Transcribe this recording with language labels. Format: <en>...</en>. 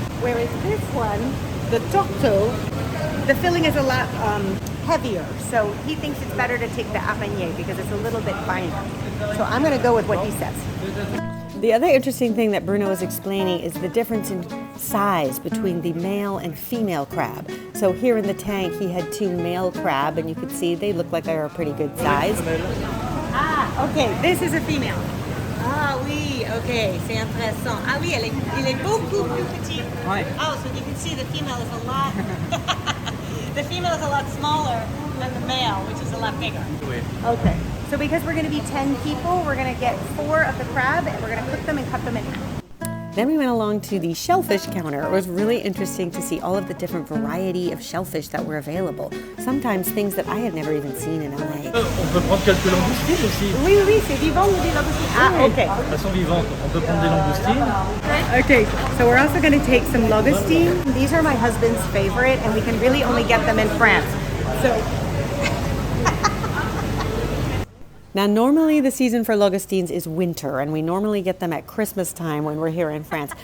<en>Whereas this one, the tourteau, the filling is a lot heavier, so he thinks it's better to take the araignée because it's a little bit finer. So I'm going to go with what he says. The other interesting thing that Bruno was explaining is the difference in size between the male and female crab. So here in the tank he had two male crab and you could see they look like they're a pretty good size. Ah, okay, this is a female.</en> <fr>Ah oui, okay, c'est intéressant. Ah oui, il est beaucoup plus petit. Ouais.</fr> <en>Oh, so you can see the female is a lot, the female is a lot smaller than the male, which is a lot bigger. Okay, so because we're going to be 10 people, we're going to get 4 of the crab and we're going to cook them and cut them in half. Then we went along to the shellfish counter. It was really interesting to see all of the different variety of shellfish that were available. Sometimes things that I had never even seen in LA.</en> <fr>On peut prendre quelques langoustines aussi. Oui, oui, c'est vivant ou des langoustines? Ah, okay. Elles sont vivantes. On peut prendre des langoustines.</fr> <en>Okay, so we're also going to take some langoustine. These are my husband's favorite and we can really only get them in France. So now, normally the season for langoustines is winter, and we normally get them at Christmas time when we're here in France.</en>